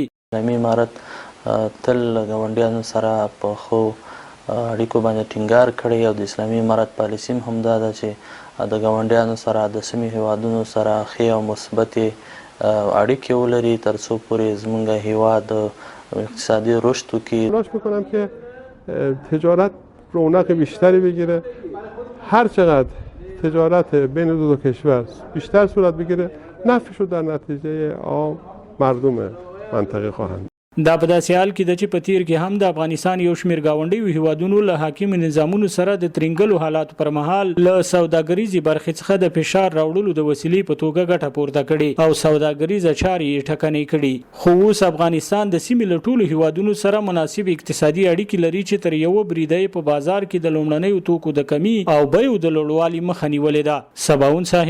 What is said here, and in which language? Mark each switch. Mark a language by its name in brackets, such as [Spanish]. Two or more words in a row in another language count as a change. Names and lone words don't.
[Pashto] اسلامي امارت تل ګاونډیانو سره په ښو اړیکو باندې ټینګار کړی او د اسلامي امارت پالیسي هم همدا ده چې د ګاونډیانو سره د سیمې هیوادونو سره ښې او مثبتې اړیکې ولري ترڅو پورې زموږ هیواد اقتصادی رشد وکړي. [Persian] تلاش میکنم که تجارت رونق بیشتری بگیره، هر چقدر تجارت بین دو کشور بیشتر صورت بگیره نفعش رو در نتیجه عام مردم منطقه خواهند. [Pashto] دا په داسې حال کې ده چې په تیر کې هم د افغانستان یو شمېر ګاونډیو هیوادونو له حاکم نظامونو سره د ترینګلو حالاتو پر مهال له سوداګریزې برخې څخه د فشار راوړلو د وسیلې په توګه ګټه پورته کړې او سوداګریزه چارې یې ټکنۍ کړي. خو اوس افغانستان د سیمې له ټولو هیوادونو سره مناسب اقتصادي اړیکې لري چې تر یوه بریده یې په بازار کې د لومړنیو توکو د کمي او بیو د لوړوالي مخه نیولې ده.